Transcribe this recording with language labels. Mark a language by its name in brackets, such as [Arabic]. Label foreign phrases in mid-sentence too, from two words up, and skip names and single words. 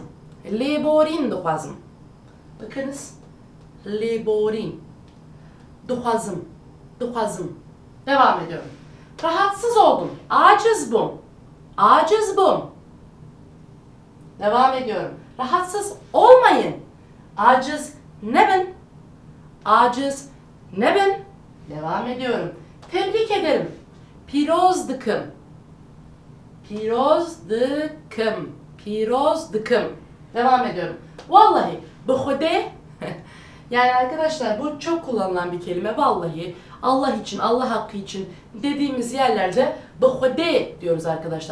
[Kurdish] Leborin duhazım. Bakınız. Leborin. Duhazım. [Turkish] Duhazım. Devam ediyorum. Rahatsız oldum. [Kurdish] Aciz bum. Aciz bum. [Turkish] Devam ediyorum. Rahatsız olmayın. [Kurdish] Aciz nebin. Aciz nebin. [Turkish] Devam ediyorum. Tebrik ederim. [Kurdish] Pirozdıkım. Pirozdıkım. [Turkish] Pirozdıkım. Devam ediyorum. Vallahi bu hude yani arkadaşlar bu çok kullanılan bir kelime. Vallahi Allah için, Allah hakkı için dediğimiz yerlerde bıhude diyoruz arkadaşlar.